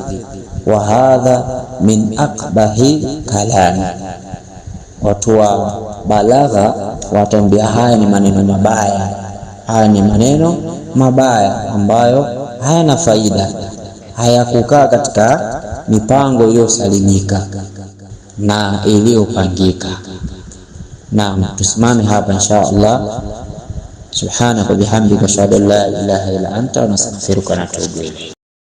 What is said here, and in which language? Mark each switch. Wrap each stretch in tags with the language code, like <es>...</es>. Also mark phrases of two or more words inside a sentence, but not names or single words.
<ar>وهذا من أقبح الكلام,</ar> <sw>watu wa balagha watambia haya ni maneno mabaya, haya ni maneno mabaya ambayo hayana faida, hayakukaa katika mipango iliyosalimika na iliyopangika. Naam, tusimame hapa</sw> <ar>إن شاء الله. سبحانك بحمدك أشهد أن لا إله إلا أنت ونستغفرك ونتوب إليك.</ar>